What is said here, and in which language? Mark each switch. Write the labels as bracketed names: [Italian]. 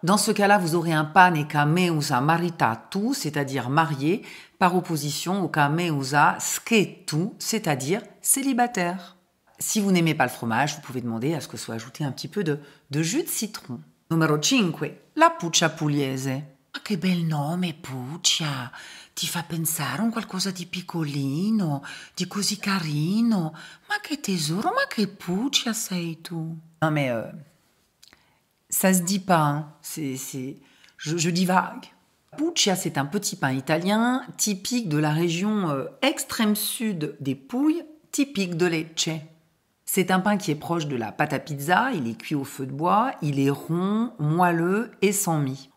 [French] Dans ce cas-là, vous aurez un pane cameusa maritatu, c'est-à-dire marié, par opposition au cameusa schetu, c'est-à-dire célibataire. Si vous n'aimez pas le fromage, vous pouvez demander à ce que soit ajouté un petit peu de jus de citron. Numéro 5, la puccia pugliese. [Italian] Ma che bel nome, puccia! Ti fa pensare a un qualcosa di piccolino, di così carino. Ma che tesoro, ma che puccia sei tu! [French] Non mais, ça se dit pas, hein. Je divague. Puccia, c'est un petit pain italien typique de la région extrême sud des Pouilles, typique de Lecce. C'est un pain qui est proche de la pâte à pizza, il est cuit au feu de bois, il est rond, moelleux et sans mie.